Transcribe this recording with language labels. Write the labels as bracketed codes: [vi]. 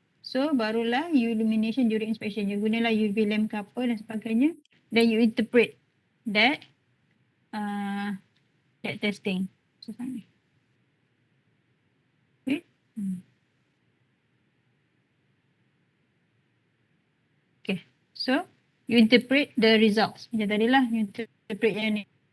[en] So barulah you illumination during inspection. [ms] You gunalah UV lamp ke apa dan sebagainya. [en] Then you interpret that that testing. So, okay. Okay. So you interpret the results. [ms] Macam tadi lah, you interpret yang ni.